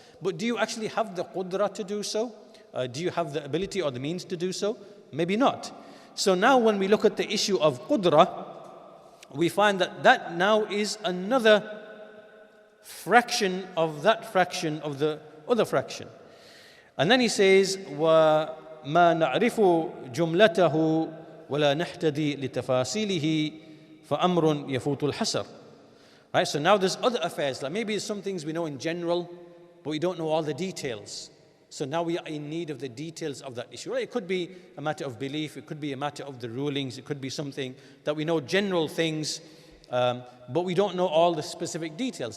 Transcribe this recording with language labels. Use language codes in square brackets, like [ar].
[en] But do you actually have the qudra to do so? Do you have the ability or the means to do so? Maybe not. So now when we look at the issue of qudra, we find that now is another fraction of that fraction of the other fraction. And then he says, [ar] وَمَا نَعْرِفُ جُمْلَتَهُ وَلَا نَحْتَدِي لِتَفَاصِيلِهِ فَأَمْرٌ يَفُوتُ الْحَسَرِ. [en] Right, so now there's other affairs, like maybe some things we know in general, but we don't know all the details. So now we are in need of the details of that issue. Right? It could be a matter of belief, it could be a matter of the rulings, it could be something that we know general things, but we don't know all the specific details.